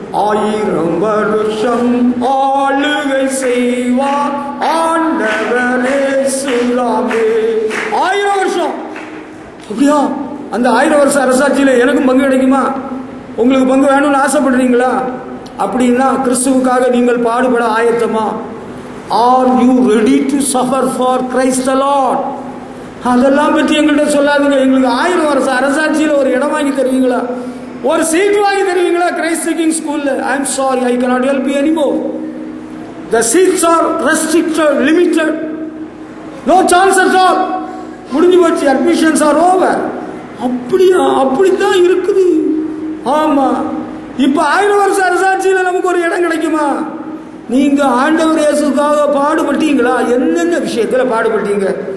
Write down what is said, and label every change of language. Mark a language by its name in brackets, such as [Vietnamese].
[Tamil] 1000 வருஷம் ஆளுகை செய்வார் ஆண்டவர் இயேசுவே. 1000 வருஷம். அப்படியா? அந்த 1000 வருஷ அரசாட்சியில எனக்கும் பங்கு கிடைக்குமா? உங்களுக்கு பங்கு வேணும்னு ஆசைப்படுறீங்களா? அப்படின்னா கிறிஸ்துவுக்காக நீங்கள் பாடுபட ஆயத்தமா? [English] Are you ready to suffer for Christ the Lord? [Tamil] அதெல்லாம் பற்றி எங்கள்கிட்ட சொல்லாதீங்க. எங்களுக்கு 1000 வருஷ அரசாட்சியில் ஒரு இடம் வாங்கி தருவீங்களா? ஒரு சீட் வாங்கி தருவீங்களா? கிரைஸ்ட் சிங்கிங் ஸ்கூல்ல? [English] I am sorry, I cannot help you anymore. The seats are restricted, limited. No chance at all. [Tamil] முடிஞ்சு போச்சு. [English] Admissions are over. [Tamil] அப்படியா? அப்படித்தான் இருக்குது. ஆமா, இப்ப 1000 வருஷ அரசாட்சியில நமக்கு ஒரு இடம் கிடைக்குமா? நீங்க ஆண்டவர் இயேசுக்காக பாடுபட்டீங்களா? என்னென்ன விஷயத்துல பாடுபட்டீங்க?